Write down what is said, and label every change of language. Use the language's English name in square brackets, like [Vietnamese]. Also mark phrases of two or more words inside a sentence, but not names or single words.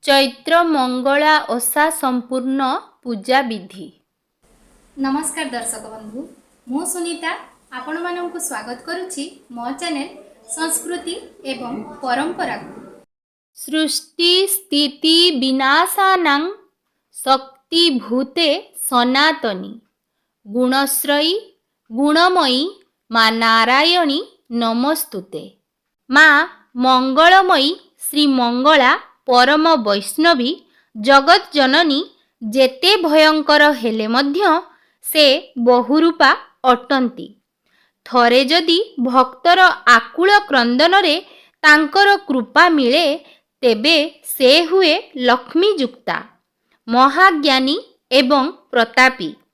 [Odia] ଚୈତ୍ର ମଙ୍ଗଳା ଓଷା ସମ୍ପୂର୍ଣ୍ଣ ପୂଜା ବିଧି। ନମସ୍କାର ଦର୍ଶକ ବନ୍ଧୁ, ମୁଁ ସୁନୀତା ଆପଣ ମାନଙ୍କ ସ୍ୱାଗତ କରୁଛି ମୋ ଚ୍ୟାନେଲ ସଂସ୍କୃତି ଏବଂ ପରମ୍ପରା କୁ। [Sanskrit] सृष्टि स्थिति विनाशानां शक्ति भूते सनातनी गुणश्रयी गुणमयी माँ नारायणी नमस्तुते। [Odia] ମା ମଙ୍ଗଳମୟୀ ଶ୍ରୀ ମଙ୍ଗଳା ପରମ ବୈଷ୍ଣବୀ ଜଗତ ଜନନୀ ଯେତେ ଭୟଙ୍କର ହେଲେ ମଧ୍ୟ ସେ ବହୁରୂପା ଅଟନ୍ତି। ଥରେ ଯଦି ଭକ୍ତର ଆକୁଳ କ୍ରନ୍ଦନ ରେ ତାଙ୍କର କୃପା ମିଳେ ତେବେ ସେ ହୁଏ ଲକ୍ଷ୍ମୀଯୁକ୍ତା ମହାଜ୍ଞାନୀ ଏବଂ ପ୍ରତାପୀ।